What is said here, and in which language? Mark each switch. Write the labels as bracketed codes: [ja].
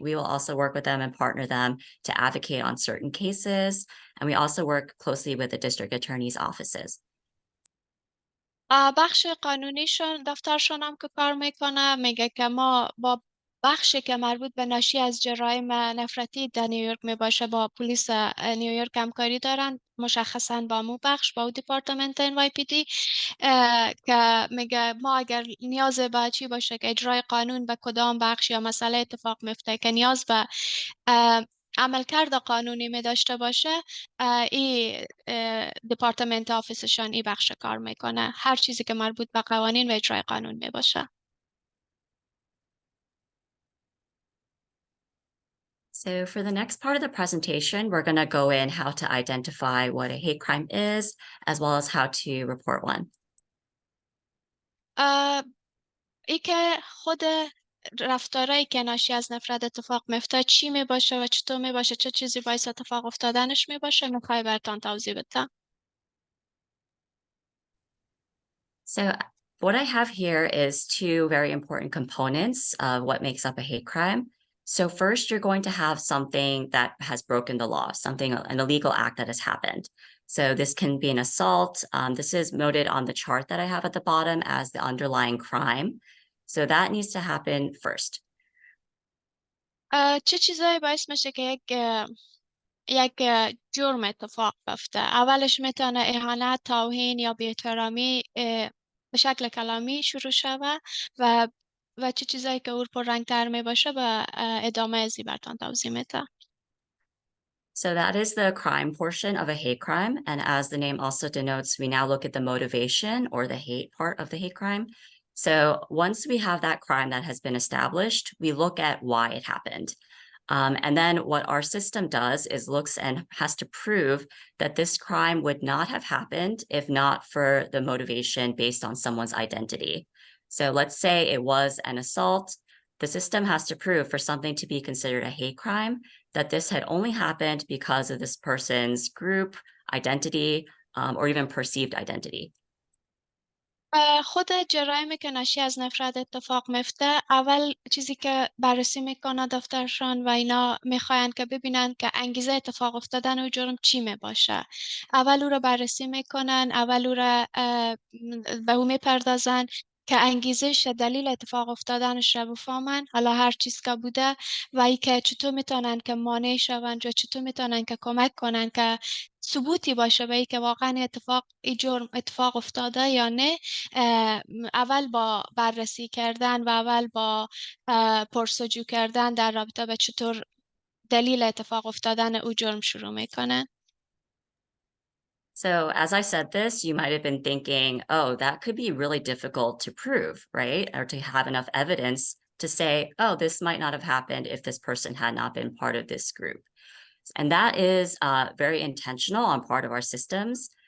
[en] We will also work with them and partner them to advocate on certain cases. And we also work closely with the district attorney's offices. [fa] بخش قانونیشون دفترشون هم که کار میکنه میگه که ما با بخشی که مربوط به ناشی از جرایم نفرتی در نیویورک میباشه با پلیس نیویورک همکاری دارن، مشخصا با مو بخش با دیپارتمنت NYPD که میگه ما اگر نیاز به چی باشه که اجرای قانون به کدام بخش یا مسئله اتفاق میفته که نیاز به عملکرد قانونی می داشته باشه، این دیپارتمنت آفیسشان این بخش کار میکنه، هر چیزی که مربوط به قوانین و اجرای قانون می باشه. [en] So for the next part of the presentation, we're going to go in how to identify what a hate crime is, as well as how to report one. [fa] ای که خود رفتارهایی که ناشی از نفرت اتفاق میفته چی می باشه و چطور می باشه، چه چیزی باعث اتفاق افتادنش می باشه، میخوای براتون توضیح بدم. [en] So what I have here is two very important components of what makes up a hate crime. So first, you're going to have something that has broken the law, an illegal act that has happened. So this can be an assault. This is noted on the chart that I have at the bottom as the underlying crime. So that needs to happen first. [fa] چه چیزایی باعث میشه که یک جرم اتفاق بیفته؟ اولش میتونه اهانت، توهین یا بی‌احترامی به شکل کلامی شروع شود و چه چیزایی که اور پررنگ‌تر می باشه به ادامه ازی براتون توضیح میدم. [en] So that is the crime portion of a hate crime. And as the name also denotes, we now look at the motivation or the hate part of the hate crime. So once we have that crime that has been established, we look at why it happened. And then what our system does is looks and has to prove that this crime would not have happened if not for the motivation based on someone's identity. So let's say it was an assault. The system has to prove for something to be considered a hate crime that this had only happened because of this person's group, identity, or even perceived identity. [fa] خود جرائمی که ناشی از نفرت اتفاق میفته اول چیزی که بررسی میکنه دفترشان و اینا میخواین که ببینن که انگیزه اتفاق افتادن او جرم چی می باشه. اول او رو بررسی میکنن، اول او رو به او میپردازن که انگیزش دلیل اتفاق افتادنش رو بفهمن، حالا هر چیز که بوده، و ای که چطور میتونن که مانع شون و چطور میتونن که کمک کنن که ثبوتی باشه به ای که واقعا ای جرم اتفاق افتاده یا نه. اول با بررسی کردن و اول با پرسجو کردن در رابطه به چطور دلیل اتفاق افتادن او جرم شروع میکنن. [en] So as I said this, you might have been thinking, oh, that could be really difficult to prove, right? Or to have enough evidence to say, oh, this might not have happened if this person had not been part of this group. And that is very intentional on part of our systems.